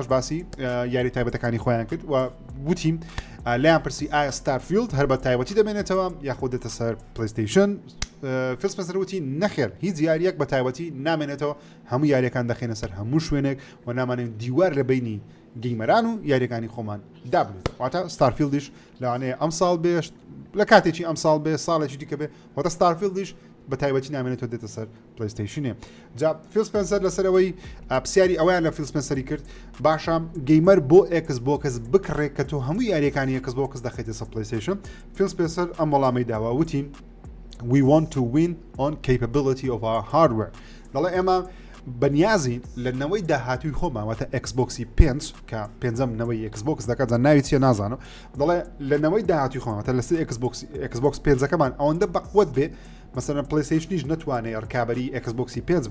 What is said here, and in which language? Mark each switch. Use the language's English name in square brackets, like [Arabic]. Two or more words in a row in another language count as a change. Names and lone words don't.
[Central Kurdish] باسی یاری تایبەتەکانی خۆیان کرد و وتیم لایان پرسی ئایا ستارفیلد هەر بە تایبەتی دەمێنێتەوە یاخود دێتە سەر پلەیستەیشن فیل سپنسەر وتی نەخێر هیچ یاریەک بە تایبەتی نامێنێتەوە هەموو یاریەکان دەخێنە سەر هەموو شوێنێک و نامانێن دیوار لە بینی گەیمەران و یاریەکانی خۆمان دابنێت واتە ستارفیلدیش لەوانەیە ئەم ساڵ بێ لە کاتێکی ئەم ساڵ بێ ساڵێکی دیکە بێ واتە ستارفیلدیش بە تایبەتی نامێنێتەوە دێتە سەر پلەیستەیشنێ. جا فیل سپنسەر لەسەرەوەی پرسیاری ئەویان لە فیل سپنسەری کرد باشە گەیمەر بۆ ئێکسبۆکس بکڕێت کە تۆ هەموو یاریەکانی ئێکسبۆکس دەخێتە سەر پلەیستەیشن فیل سپنسەر ئەم وەڵامی داوە وتین [English] we want to win on capability of our hardware [Central Kurdish] دەڵێ ئێمە بەنیازین لە نەوەی داهاتووی خۆمان واتە ئێکسبۆکسی 5 کە پێنجەم نەوەی ئێکسبۆکس دەکات ناوی چیە نازانم دەڵێ لە نەوەی داهاتووی خۆمان واتە لەسەر ئێکسبۆکس 5ەکەمان ئەوەندە بەقوت بێ مثلا پلەیستەیشنیش نەتوانێت ڕکابەری ئێکسبۆکسی 5